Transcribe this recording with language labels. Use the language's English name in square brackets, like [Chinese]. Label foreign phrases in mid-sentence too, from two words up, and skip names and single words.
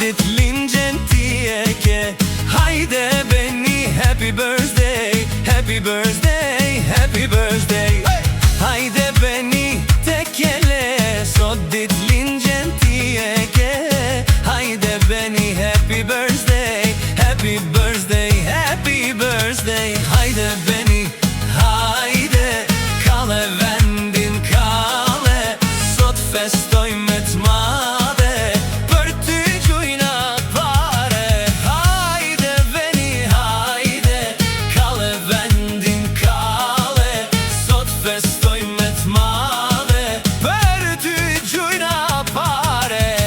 [Albanian] lindjen ti e ke. Hajde beni, [English] happy birthday, happy birthday, happy birthday. [Albanian] Hajde beni te kele, sot dit lindjen ti e ke. Hajde beni, [English] happy birthday, happy birthday, happy birthday. [Albanian] Hajde beni, hajde, kale vendin kale, sot festoj me t'made, për ty gjujna pare. Hajde beni, hajde, kale vendin kale, sot festoj me t'made, për ty gjujna pare.